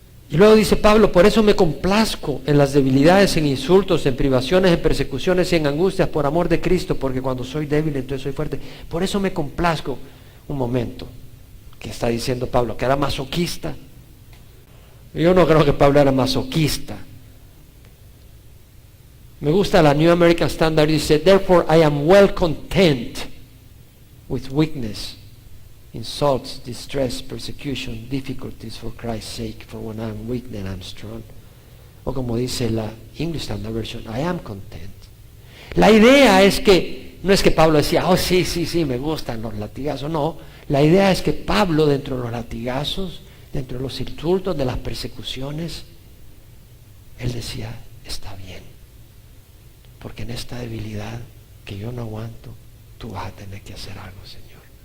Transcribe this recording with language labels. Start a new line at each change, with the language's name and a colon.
Spanish: Y luego dice Pablo, por eso me complazco en las debilidades, en insultos, en privaciones, en persecuciones y en angustias por amor de Cristo, porque cuando soy débil entonces soy fuerte. Por eso me complazco. Un momento, ¿qué está diciendo Pablo? ¿Que era masoquista? Yo no creo que Pablo era masoquista. Me gusta la
English: New American Standard, dice, therefore I am well content with weakness, insults, distress, persecution, difficulties for Christ's sake, for when I am weak, then I am strong.
Spanish: O como dice la English Standard Version,
English: I am content.
Spanish: La idea es que, no es que Pablo decía, oh sí, me gustan los latigazos, no. La idea es que Pablo, dentro de los latigazos, dentro de los insultos, de las persecuciones, él decía, está bien, porque en esta debilidad que yo no aguanto, tú vas a tener que hacer algo, Señor.